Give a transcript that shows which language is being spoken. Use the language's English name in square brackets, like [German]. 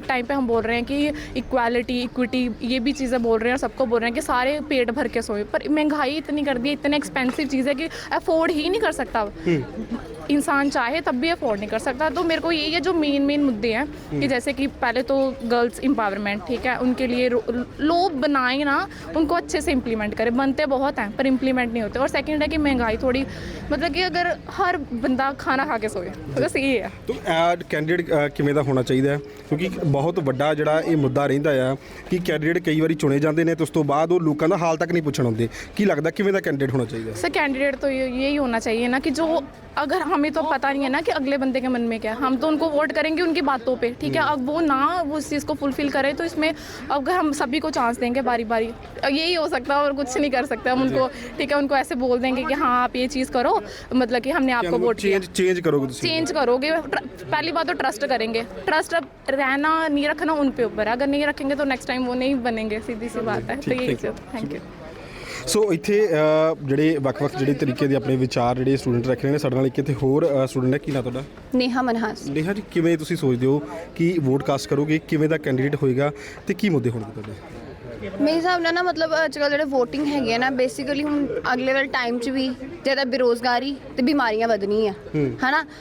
[Hindi] एक टाइम पे हम बोल रहे हैं कि इक्वालिटी, इक्विटी, ये भी चीज़ें बोल रहे हैं और सबको बोल रहे हैं कि सारे पेट भर के सोए, पर महंगाई इतनी कर दी है, इतनी एक्सपेंसिव चीज़ है कि अफोर्ड ही नहीं कर सकता इंसान, चाहे तब भी अफोर्ड नहीं कर सकता। तो मेरे को यही है जो मेन मुद्दे हैं कि जैसे कि पहले तो गर्ल्स एम्पावरमेंट, ठीक है? उनके लिए लॉ बनाए ना, उनको अच्छे से इम्प्लीमेंट करें। बनते बहुत हैं पर इम्प्लीमेंट नहीं होते। और सेकंड है कि महंगाई थोड़ी, मतलब कि अगर हर बंदा खाना खा के सोए, बस ये है। [Punjabi] तो कैंਡੀਡੇਟ ਕਿਵੇਂ ਦਾ ਹੋਣਾ ਚਾਹੀਦਾ ਹੈ? ਕਿਉਂਕਿ ਬਹੁਤ ਵੱਡਾ ਜਿਹੜਾ ਇਹ ਮੁੱਦਾ ਰਹਿੰਦਾ ਆ ਕਿ ਕੈਂਡੀਡੇਟ ਕਈ ਵਾਰੀ ਚੁਣੇ ਜਾਂਦੇ ਨੇ ਤੇ ਉਸ ਤੋਂ ਬਾਅਦ ਉਹ ਲੋਕਾਂ ਦਾ ਹਾਲ ਤੱਕ ਨਹੀਂ ਪੁੱਛਣ ਆਉਂਦੇ। ਕੀ ਲੱਗਦਾ ਕਿਵੇਂ ਦਾ ਕੈਂਡੀਡੇਟ ਹੋਣਾ ਚਾਹੀਦਾ? [Hindi] सर कैंडिडेट तो यही होना चाहिए ना कि जो, अगर हमें तो पता नहीं है ना कि अगले बंदे के मन में क्या है, हम तो उनको वोट करेंगे उनकी बातों पे, ठीक है? अब वो ना वो उस चीज़ को फुलफिल करे तो इसमें अगर हम सभी को चांस देंगे बारी बारी, यही हो सकता है और कुछ नहीं कर सकते हम उनको, ठीक है? उनको ऐसे बोल देंगे कि हाँ आप ये चीज़ करो, मतलब कि हमने आपको वोट किया। चेंज करोगे? चेंज करोगे। पहली बात तो ट्रस्ट करेंगे। ट्रस्ट अब रहना नहीं रखना उन पे ऊपर है, अगर नहीं रखेंगे तो नेक्स्ट टाइम वो नहीं बनेंगे, सीधी सी बात है। तो यही थैंक यू। [Punjabi] ਸੋ ਇੱਥੇ ਜਿਹੜੇ ਵੱਖ-ਵੱਖ ਜਿਹੜੇ ਤਰੀਕੇ ਦੇ ਆਪਣੇ ਵਿਚਾਰ ਜਿਹੜੇ ਸਟੂਡੈਂਟ ਰੱਖ ਰਹੇ ਨੇ, ਸਾਡੇ ਨਾਲ ਇੱਕ ਇੱਥੇ ਹੋਰ ਸਟੂਡੈਂਟ ਹੈ। ਕੀ ਨਾਂ ਤੁਹਾਡਾ? [Hindi] नेहा मनहास। [Punjabi] ਨੇਹਾ ਜੀ, ਕਿਵੇਂ ਤੁਸੀਂ ਸੋਚਦੇ ਹੋ ਕਿ ਵੋਟ ਕਾਸਟ ਕਰੋਗੇ, ਕਿਵੇਂ ਦਾ ਕੈਂਡੀਡੇਟ ਹੋਏਗਾ ਤੇ ਕੀ ਮੁੱਦੇ ਹੋਣਗੇ ਤੁਹਾਡੇ? ਮੇਰੇ ਹਿਸਾਬ ਨਾਲ ਨਾ ਮਤਲਬ ਅੱਜ ਕੱਲ੍ਹ ਜਿਹੜੇ ਵੋਟਿੰਗ ਹੈਗੇ ਆ ਨਾ, ਬੇਸਿਕਲੀ ਹੁਣ ਅਗਲੇ ਵਾਲੇ ਟਾਈਮ 'ਚ ਵੀ ਜ਼ਿਆਦਾ ਬੇਰੁਜ਼ਗਾਰੀ ਤੇ ਬਿਮਾਰੀਆਂ ਵਧਣੀ ਆ, ਹੈ ਨਾ?